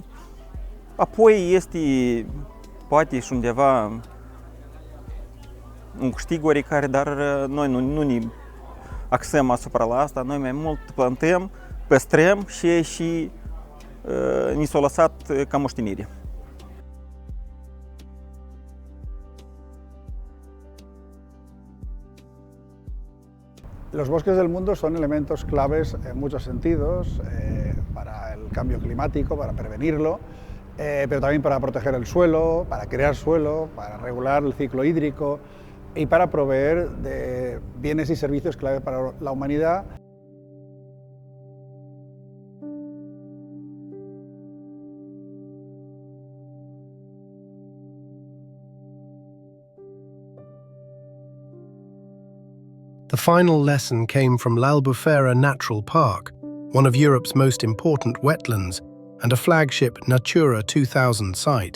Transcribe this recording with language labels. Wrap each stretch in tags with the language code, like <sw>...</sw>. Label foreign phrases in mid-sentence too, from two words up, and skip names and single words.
<ro>Apoi este, poate și undeva, un câștig oricare, dar noi nu ne axăm asupra la asta. Noi mai mult plantăm, păstrăm și ni s-a lăsat ca moștenire.</ro> <es>Los bosques del mundo son elementos claves en muchos sentidos para el cambio climático, para prevenirlo, pero también para proteger el suelo, para crear suelo, para regular el ciclo hídrico y para proveer de bienes y servicios clave para la humanidad.</es> <en>The final lesson came from l'Albufera Natural Park, one of Europe's most important wetlands and a flagship Natura 2000 site.</en>